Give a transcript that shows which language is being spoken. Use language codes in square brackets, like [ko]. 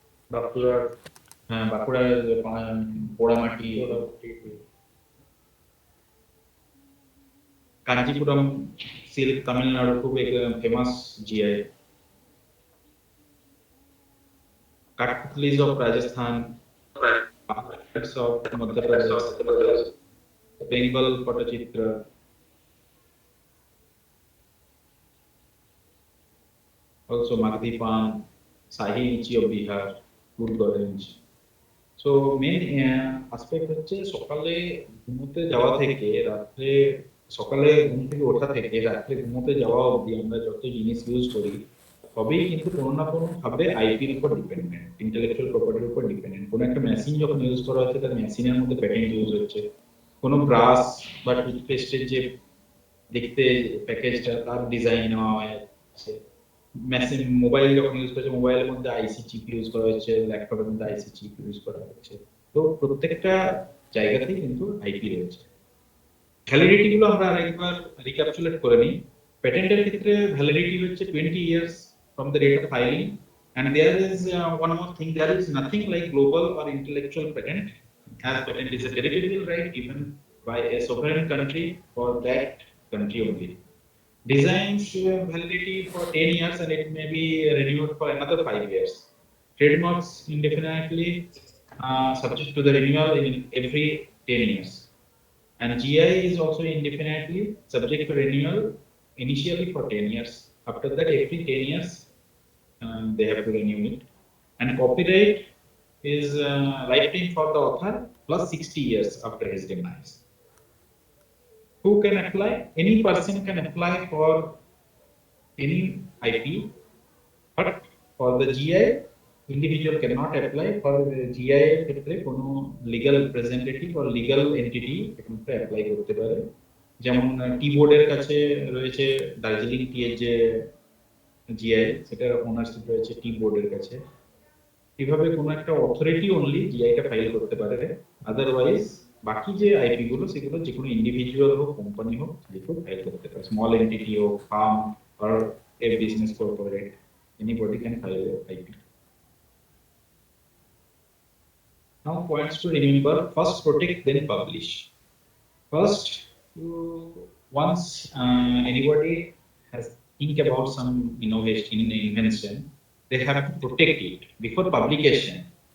[bn] বাঁকুড়ার বাঁকুড়ার পোড়ামাটি, কাঞ্চিপুরম সিল্ক তামিলনাড়ু খুব famous GI. [en] Kathputlis of Rajasthan, of Madhya Pradesh, Bengal Patachitra, also Magdi Pan, Sahi Lichi of Bihar, Good Orange. [bn] So main aspect হচ্ছে সকালে ঘুমোতে যাওয়া থেকে রাত্রে, সকালে ঘুম থেকে ওঠা থেকে রাত্রে ঘুমোতে যাওয়া অবধি আমরা যত জিনিস ইউজ করি সবই কিন্তু কোনো না কোনো ভাবে আইপির উপর ডিপেন্ডেন্ট, ইন্টেলেকচুয়াল প্রপার্টির উপর ডিপেন্ডেন্ট। কোনো একটা মেশিন যখন ইউজ করা হচ্ছে তার মেশিনের মধ্যে প্যাটেন্ট ইউজ হচ্ছে, কোনো ব্রাশ বা টুথপেস্টের যে দেখতে প্যাকেজটা তার ডিজাইন নেওয়া হয়েছে, মেশিন মোবাইল যখন ইউজ করছে মোবাইলের মধ্যে আইসি চিপ ইউজ করা হচ্ছে, ল্যাপটপের মধ্যে আইসি চিপ ইউজ করা হচ্ছে। তো প্রত্যেকটা জায়গাতেই কিন্তু আইপি রয়েছে। ভ্যালিডিটি গুলো আমরা আরেকবার রিক্যাপচুলেট করে নিই। প্যাটেন্টের ক্ষেত্রে ভ্যালিডিটি হচ্ছে [en] 20 years from the date of filing, and there is one more thing, there is nothing like global or intellectual patent, as patent is a territorial right given by a sovereign country for that country only. Designs validity for 10 years and it may be renewed for another 5 years. Trademarks indefinitely subject to the renewal in every 10 years. And GI is also indefinitely subject to renewal initially for 10 years. After that, every 10 years, they have to renew it. And copyright is lifetime for the author plus 60 years after his demise. Who can apply? Any person can apply for any IP, but for the GI, individual cannot apply. [bn] For the GI ক্ষেত্রে কোনো [en] legal representative or legal entity [bn] এখানে apply করতে পারে। যেমন টি বোর্ডের কাছে রয়েছে দার্জিলিং টি এর যে জিআই, সেটার ওনারশিপ রয়েছে টি বোর্ডের কাছে। এইভাবে কোনো একটা অথরিটি অনলি জিআইটা ফাইল করতে পারে। আদারওয়াইজ বাকি যে আইপি গুলো সেগুলো যে কোনো ইন্ডিভিজুয়াল হোক, কোম্পানি হোক, যে কেউ ফাইল করতে পারে। [en] Small entity হোক, firm or a business corporate, anybody can file a IP. Now points to remember: first protect, then publish. First, once anybody has think about some innovation, invention, they have to protect it before publication.